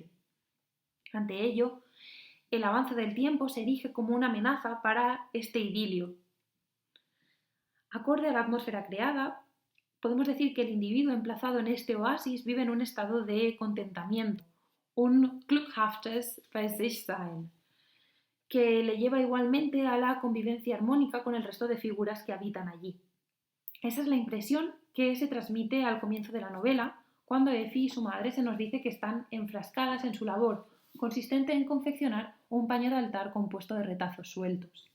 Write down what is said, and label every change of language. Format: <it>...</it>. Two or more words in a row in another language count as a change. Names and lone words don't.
<es>Ante ello, el avance del tiempo se erige como una amenaza para este idilio. Acorde a la atmósfera creada, podemos decir que el individuo emplazado en este oasis vive en un estado de contentamiento, un</es> <de>glückhaftes bei sich sein,</de> <es>que le lleva igualmente a la convivencia armónica con el resto de figuras que habitan allí. Esa es la impresión que se transmite al comienzo de la novela, cuando Effie y su madre se nos dice que están enfrascadas en su labor, consistente en confeccionar un paño de altar compuesto de retazos sueltos.</es>